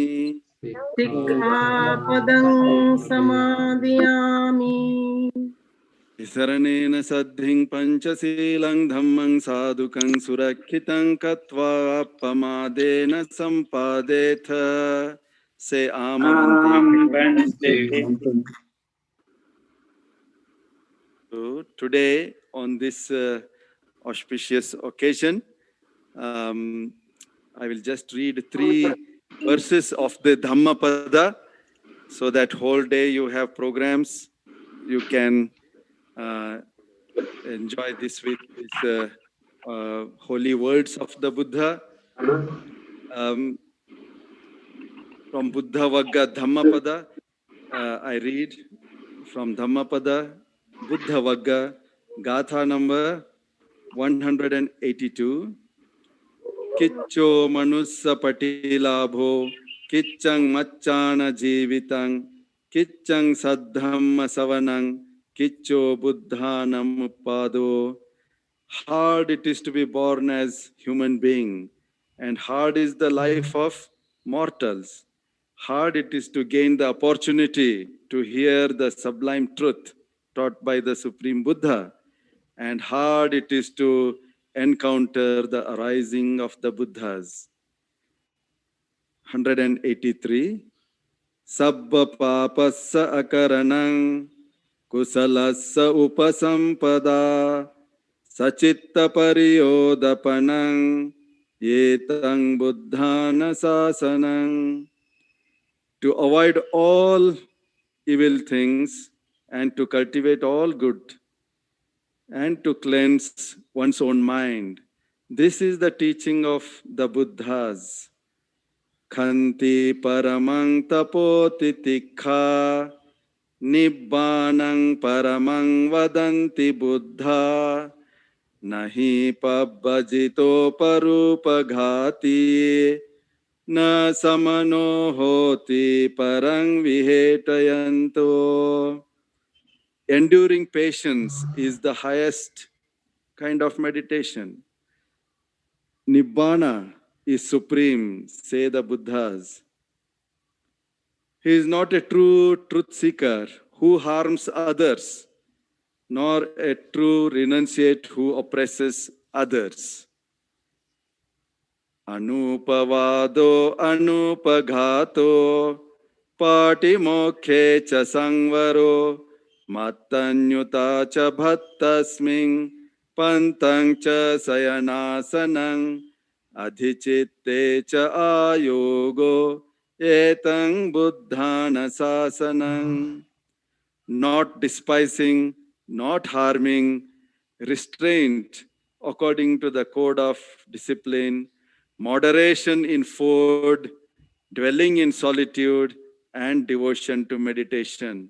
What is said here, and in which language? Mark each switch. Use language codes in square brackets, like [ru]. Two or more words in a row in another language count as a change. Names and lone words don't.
[pi] Sikkhapadam Samadhiyami. Isaranena saddhing panchasilang dhammang sadhukang surakhitang katva pamadena sampadetha. Se amavante. [en] So today on this auspicious occasion, I will just read 3 verses of the Dhammapada, so that whole day you have programs. You can enjoy this with these holy words of the Buddha. From Buddha Vagga Dhammapada, I read from Dhammapada, Buddha Vagga, Gatha number 182. [pi] Kiccho manussa patilabho, kiccang machana jivitang, kiccang saddhamma savanang, kiccho buddhanam uppado. [en] Hard it is to be born as human being, and hard is the life of mortals. Hard it is to gain the opportunity to hear the sublime truth taught by the Supreme Buddha, and hard it is to encounter the arising of the Buddhas. 183. [pi] Sabba papassa akaranang kusalassa upasampada sachitta pariyodapanang yetang buddhana sasanang. [en] To avoid all evil things and to cultivate all good and to cleanse one's own mind. This is the teaching of the Buddhas. [pi] Khanti paramang tapoti tikha nibbanang paramang vadanti buddha nahi pabbajito parupaghati na samano hoti parang vihetayanto. [en] Enduring patience is the highest kind of meditation. Nibbana is supreme, say the Buddhas. He is not a true truth seeker who harms others, nor a true renunciate who oppresses others. [pi] Anupavado anupaghato patimokhe cha sangvaro mattanyuta cha bhattasming pantang cha sayanasanang adhichitte cha ayogo etang buddhana sasanang. [en] Not despising, not harming, restraint according to the code of discipline, moderation in food, dwelling in solitude, and devotion to meditation.